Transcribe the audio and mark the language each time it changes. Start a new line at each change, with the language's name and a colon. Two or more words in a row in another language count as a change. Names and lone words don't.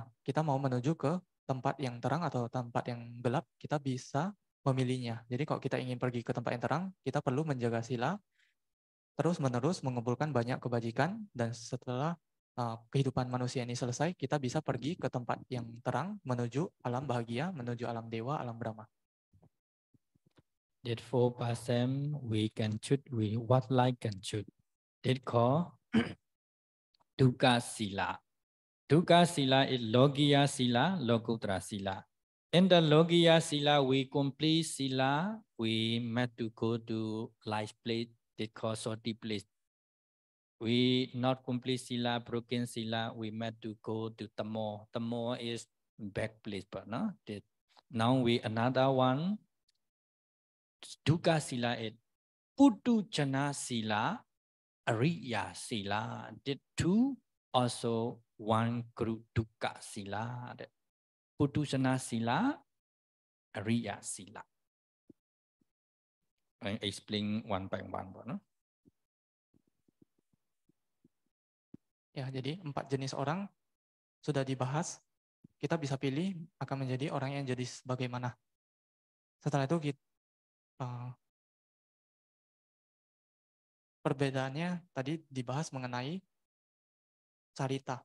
Indonesian: Kita mau menuju ke tempat yang terang atau tempat yang gelap, kita bisa memilihnya. Jadi kalau kita ingin pergi ke tempat yang terang, kita perlu menjaga sila, terus-menerus mengumpulkan banyak kebajikan, dan setelah kehidupan manusia ini selesai, kita bisa pergi ke tempat yang terang, menuju alam bahagia, menuju alam dewa, alam Brahma.
English: That 4% we can choose, we what like can choose. That called Dukkha Sila. Dukkha Sila is
Pali: Logiya Sila, Lokuttara Sila.
English: In the Logiya Sila, we complete Sila, we meant to go to light place They call sorti place. We not complete sila, broken sila. We meant to go to tamo. Tamo is back place, but no. Now we another one. Dukkha sila is
Pali: putu chana sila, ariya sila.
English: The two also one group dukkha sila.
Pali: Putu chana sila, ariya sila.
English: I explain one by one, but no.
Indonesian: Ya, jadi 4 jenis orang sudah dibahas. Kita bisa pilih akan menjadi orang yang jadi bagaimana. Setelah itu perbedaannya tadi dibahas mengenai carita.